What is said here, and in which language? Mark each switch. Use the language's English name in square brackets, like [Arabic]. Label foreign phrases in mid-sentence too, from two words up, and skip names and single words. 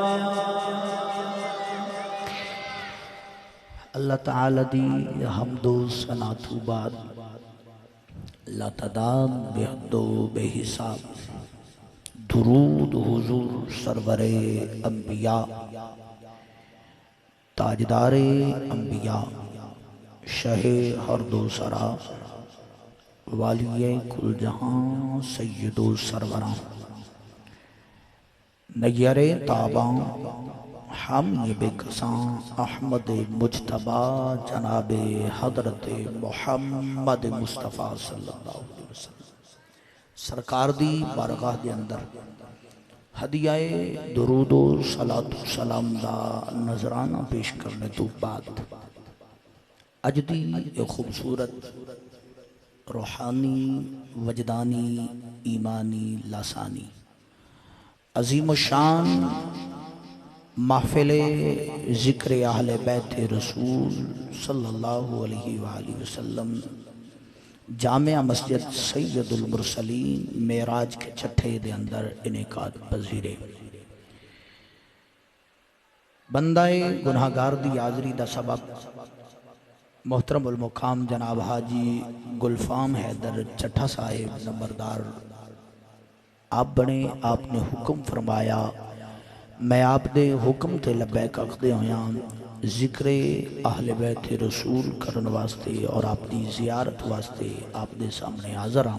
[Punjabi] اللہ تعالیٰ دی حمد و ثنا توں بعد لاتعداد بےحد و بےحساب درود حضور سرورِ انبیاء تاجدارِ انبیاء شہِ ہر دو سرا والیِ کل جہاں سید و سرورا نیرِ تاباں ہم یہ بیکساں احمد مجتبیٰ جنابِ حضرت محمد مصطفیٰ [Arabic] صلى الله عليه وسلم [Punjabi] سرکار دی بارگاہ دے اندر ہدیۂ درود و صلوٰۃ و سلام دا نذرانہ پیش کرنے توں بعد اج دی یہ خوبصورت روحانی وجدانی ایمانی لاثانی عظیم شان محفلِ ذکر اہلِ بیتِ رسول [Arabic] صلى الله عليه وسلم [Punjabi] جامع مسجد سید المرسلین معراج کے چھٹے دے اندر انعقاد پذیر بندۂ گنہگار دی حاضری دا سبب محترم المقام جناب حاجی گلفام حیدر چٹھہ صاحب نمبردار آپ بنے. آپ نے حکم فرمایا میں آپ دے حکم تے لبیک آکھدے ہویا ذکرِ اہلِ بیتِ رسول کرن واسطے اور آپ کی زیارت واسطے آپ دے سامنے حاضر ہاں.